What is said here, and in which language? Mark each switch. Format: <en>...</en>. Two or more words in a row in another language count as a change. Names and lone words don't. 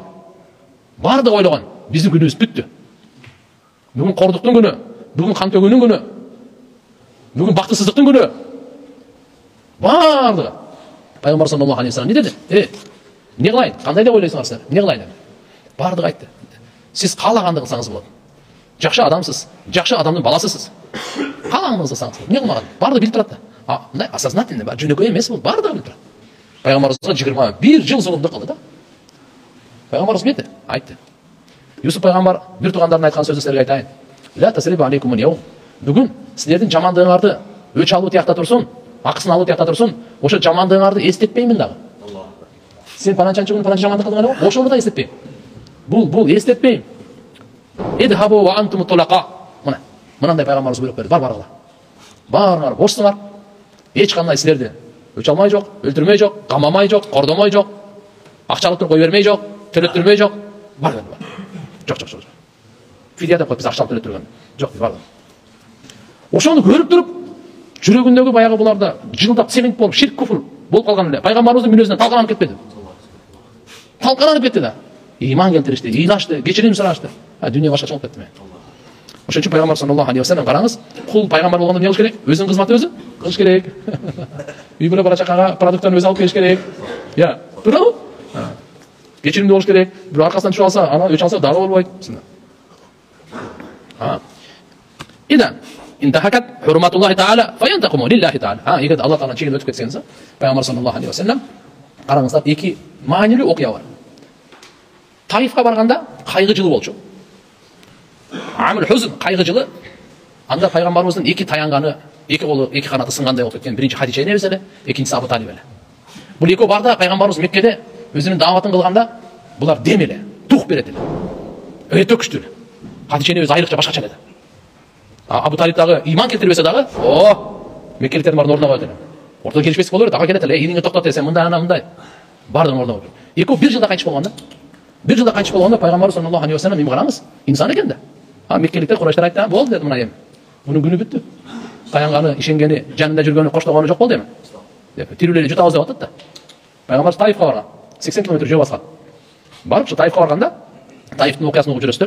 <ky>Бардыгы ойлогон, биздин күнүбүз бүттү. Бүгүн кордуктун күнү, бүгүн кан төгүүнүн күнү, бүгүн бактысыздыктын күнү. Бардыгы. Пайгамбар</ky> <ar>صلى الله عليه وسلم</ar> <ky>не деди? Не кылайын? Кандай деп ойлойсуңар силер? Не кылайын? Бардыгы айтты. Сиз каалаганды кылсаңыз болот. Жакшы адамсыз, жакшы адамдын баласысыз. Каалаганды кылсаңыз болот. Не кылмаган? Бардыгы билип турат да. Мындай осознательный, жөнөкөй эмес бул, бардыгы билип турат. Пайгамбарыбызга 21 жыл зулумдук кылды да. Пайгамбарыбыз эмне деди? Айтты. Юсуп пайгамбар бир туугандарына айткан сөзүн силерге айтайын.</ky> <ar>لا تثريب عليكم اليوم.</ar> <ky>Бүгүн силердин жамандыгыңарды өч алуу тиякта турсун, акысын алуу тиякта турсун, ошо жамандыгыңарды эстетпеймин дагы. Сен пананчанчы күн пананча жамандык кылдың эле, ошону да эстетпейм. Бул эстетпейм.</ky> <ar>اذهبوا فأنتم الطلقاء.</ar> <ky>Мынандай пайгамбарыбыз буйрук берди. Баргыла. Барыңар, бошсуңар. Эч кандай силерди өч алмай жок, өлтүрмөй жок, камамай жок, кордомой жок, акча алып туруп кой бермей жок, төлөттүрмөй жок. Бар. Жок. Фидия деп коюп биз акча алып төлөттүргөн. Жок, бар. Ошону көрүп туруп, жүрөгүндөгү баягы буларда жылдап цемент болуп, ширк куфур болуп калган эле. Пайгамбарыбыздын мүнөзүнөн талкаланып кетпеди. Талкаланып кетти да. Иман келтиришти, ыйлашты, кечирим сурашты. Дүйнө башкача болуп кетти. Ошон үчүн пайгамбар</ky> <ar>صلى الله عليه وسلم</ar> <ky>караңыз, кул пайгамбар болгондо эмне кылыш керек? Өзүнүн кызматын өзү кылыш керек. Үй бүлө бала чакага продукттарын өзү алып келиш керек. Я, туурабы? Кечиримдүү болуш керек. Бирок аркасынан түшүп алса, ана өч алса дагы болбойт.</ky> <ar>إذا انتهكت حرمات الله تعالى فينتقم لله تعالى.</ar> <ky>Эгерде Алла тааланын чегин өтүп кетсеңиз, пайгамбар</ky> <ar>صلى الله عليه وسلم</ar> <ky>караңыздар, эки маанилүү окуя бар. Таифка барганда кайгы жылы болчу.</ky> <ar>عام الحزن,</ar> <ky>кайгы жылы. Анда пайгамбарыбыздын эки таянганы, эки колу, эки канаты сынгандай болуп кеткен. Биринчи Хадича энебиз эле, экинчиси Абу Талиб эле. Бул экөө барда пайгамбарыбыз Меккеде өзүнүн дааватын кылганда, булар дем эле, дух берет эле. Өтө күчтүү эле. Хадича энебиз айрыкча башкача эле. Абу Талиб дагы иман келтирбесе дагы, меккеликтердин баарын ордуна коет эле. Ортодо келишпестик боло берет, ага келет эле, ийиңди токтот десем, мындай ана мындай. Бардыгын ордуна коет. Экөө бир жылда кайтыш болгондо, пайгамбар</ky> <ar>صلى الله عليه وسلم</ar> <ky>эми караңыз, инсан экен да. Меккеликтер Курайштар айтты, болду деди, мына эми. Мунун күнү бүттү. Таянганы, ишенгени, жанында жүргөнү, коштогону жок болду эми. Деп тирүүлөр эле жутабыз деп атат да. Пайгамбар Таифка барган. 80 км жөө баскан. Барып, Таифка барганда, Таифтын окуясын угуп жүрөсүздөр.</ky>